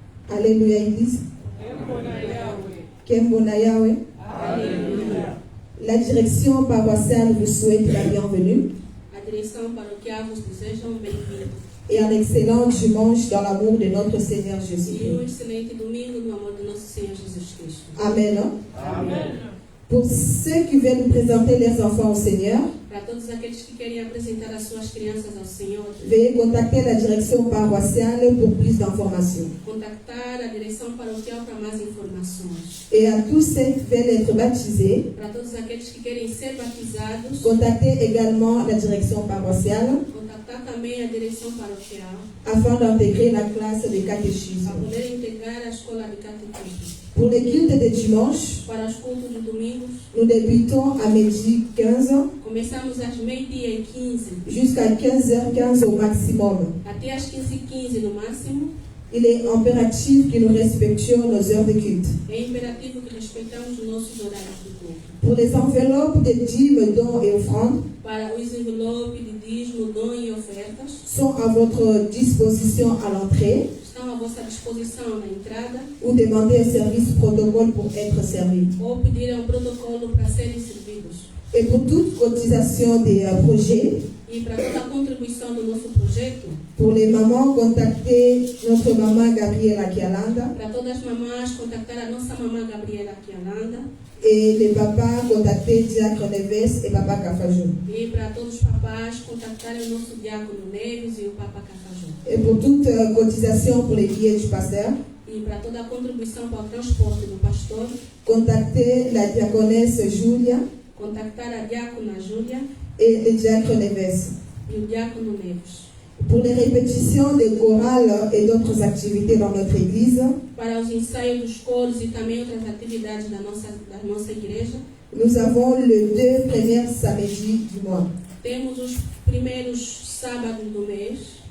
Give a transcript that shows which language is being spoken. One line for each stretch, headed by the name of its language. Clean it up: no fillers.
French: Alléluia, Église.
Lingala: Kembona Yahweh.
French: La direction paroissiale vous souhaite la bienvenue.
Portuguese: A direção paroquial vos deseja bem-vindo.
French: Et un excellent dimanche dans l'amour de notre Seigneur
Portuguese: E
French: Jésus-Christ.
Portuguese: excelente domingo no amor do nosso Senhor Jesus Cristo.
French: Amen. Pour ceux qui veulent présenter leurs enfants au Seigneur,
Portuguese: Para todos aqueles que querem apresentar as suas crianças ao Senhor,
French: veuillez contacter la direction paroissiale pour plus d'informations.
Portuguese: contactar a direção paroquial para mais informações.
French: Et à tous ceux qui veulent être baptisés,
Portuguese: Para todos aqueles que querem ser batizados,
French: contactez également la direction paroissiale
Portuguese: contactar também a direção paroquial
French: afin d'intégrer la classe de
Portuguese: para
French: catéchisme.
Portuguese: poder integrar a escola de catequismo.
French: Pour les cultes de dimanche,
Portuguese: Para os cultos de domingos,
French: nous débutons à midi 15
Portuguese: começamos às 12h15
French: jusqu'à 15h15 au maximum.
Portuguese: até às 15h15 no máximo.
French: Il est impératif que nous respections nos heures de culte.
Portuguese: É imperativo que respeitamos os nossos horários de culto.
French: Pour les enveloppes de dîmes, dons et offrandes,
Portuguese: Para os envelopes de dízimo, dom e ofertas,
French: sont à votre disposition à l'entrée
Portuguese: estão estão à vossa disposição na entrada
French: ou demander un service protocole pour être servi.
Portuguese: ou pedirem um protocolo para serem servidos.
French: Et pour toute cotisation des projets,
Portuguese: E para toda a contribuição do nosso projeto,
French: pour les mamans, contactez notre maman Gabriela Kialanda.
Portuguese: para todas as mamães, contactar a nossa mamã Gabriela Kialanda.
French: Et les papas, contactez Diacre Neves et Papa Kafajou.
Portuguese: E para todos os papás, contactarem o nosso diácono Neves e o Papa Cafajó.
French: Et pour toute cotisation pour les billets du pasteur,
Portuguese: E para toda a contribuição para o transporte do pastor,
French: contactez la diaconesse Julia
Portuguese: contactar a diácona Júlia
French: et le diacre Neves.
Portuguese: e o diácono Neves.
French: Pour les répétitions des chorales et d'autres activités dans notre église,
Portuguese: Para os ensaios dos coros e também outras atividades da nossa igreja,
French: nous avons les 2 premiers samedis du mois.
Portuguese: temos os primeiros sábados do mês,